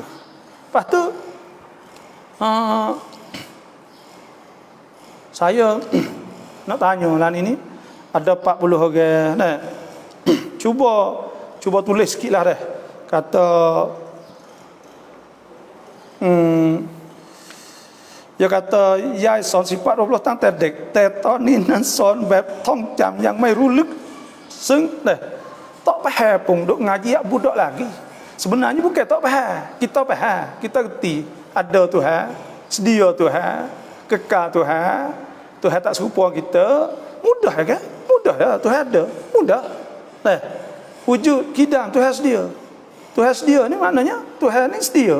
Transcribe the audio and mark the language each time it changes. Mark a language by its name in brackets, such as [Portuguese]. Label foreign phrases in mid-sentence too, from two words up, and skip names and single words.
[Malay] Lepas tu saya nak tanya lah ini ada 40 orang cuba tulis sikitlah kata dia kata [Thai] ยายสอนsifat 20ตั้งแต่เด็กแต่ตอนนี้นั้นสอนแบบท่องจำยังไม่รู้ลึกซึ่ง [Malay] tak faham pun duk ngaji budak lagi. Sebenarnya bukan tak faham, kita reti ada Tuhan, sedia Tuhan, kekal Tuhan, Tuhan tak serupa kita. Mudah kan? Mudah ya, Tuhan ada. Mudah. Wujud kidam Tuhan sedia. Tuhan sedia ni maknanya Tuhan ni sedia.